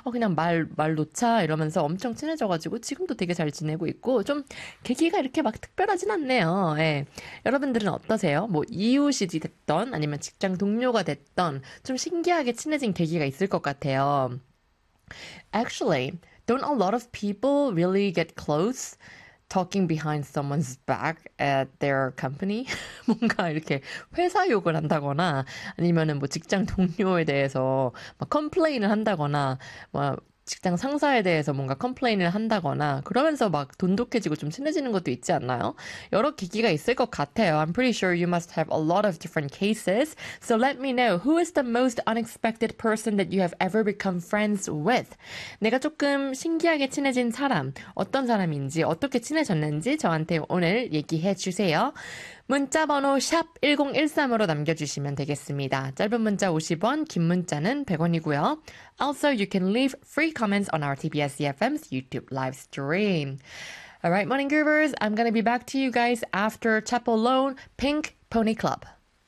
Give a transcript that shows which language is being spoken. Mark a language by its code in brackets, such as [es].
[ko] 그냥 말 놓자 이러면서 엄청 친해져가지고 지금도 되게 잘 지내고 있고 좀 계기가 이렇게 막 특별하진 않네요. 예. 여러분들은 어떠세요? 뭐 이웃이 됐던 아니면 직장 동료가 됐던 좀 신기하게 친해진 계기가 있을 것 같아요. [en] Actually, don't a lot of people really get close talking behind someone's back at their company? [ko] 뭔가 이렇게 회사 욕을 한다거나 아니면은 뭐 직장 동료에 대해서 막 컴플레인을 한다거나 뭐 직장 상사에 대해서 뭔가 컴플레인을 한다거나 그러면서 막 돈독해지고 좀 친해지는 것도 있지 않나요? 여러 계기가 있을 것 같아요. [en] I'm pretty sure you must have a lot of different cases. So let me know who is the most unexpected person that you have ever become friends with. [ko] 내가 조금 신기하게 친해진 사람, 어떤 사람인지, 어떻게 친해졌는지 저한테 오늘 얘기해 주세요. 문자 번호 샵 1013으로 남겨주시면 되겠습니다. 짧은 문자 50원, 긴 문자는 100원이고요. [en] Also, you can leave free comments on our TBS eFM's YouTube live stream. All right, Morning Groovers, I'm gonna be back to you guys after Chapel Loan, Pink Pony Club.